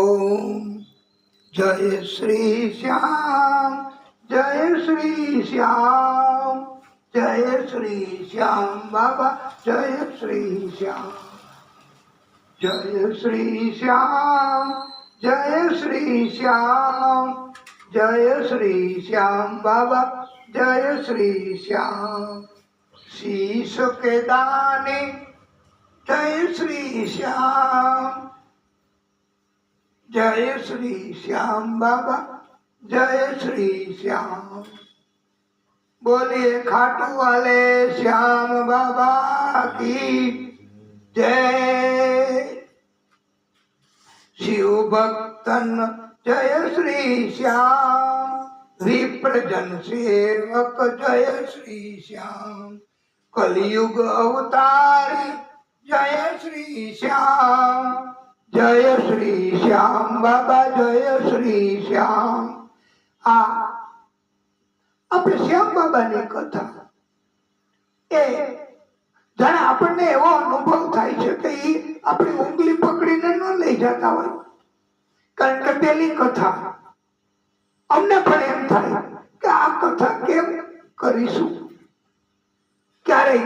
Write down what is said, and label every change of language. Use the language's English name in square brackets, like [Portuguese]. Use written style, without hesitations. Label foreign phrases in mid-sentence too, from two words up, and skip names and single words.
[Hindi] ओम जय श्री श्याम, जय श्री श्याम, जय श्री श्याम बाबा, जय श्री श्याम, जय श्री श्याम, जय श्री श्याम, जय श्री श्याम बाबा, जय श्री श्याम। शीश के दाने जय श्री श्याम, जय श्री श्याम बाबा, जय श्री श्याम। बोलिए खाटू वाले श्याम बाबा की जय। शिव भक्तन जय श्री श्याम, विप्रजन सेवक जय श्री श्याम। कलयुग अवतारी जय श्री श्याम, जय श्री श्याम बाबा, जय श्री श्याम। [Gujarati] આપણે શ્યામ બાબાની કથા એ જાણે આપણને એવો અનુભવ થાય છે કે એ આપણી ઉંગલી પકડીને ન લઈ જતા હોય, કારણ કે પેલી કથા અમને પણ એમ થાય કે આ કથા કેમ કરીશું, ક્યારેય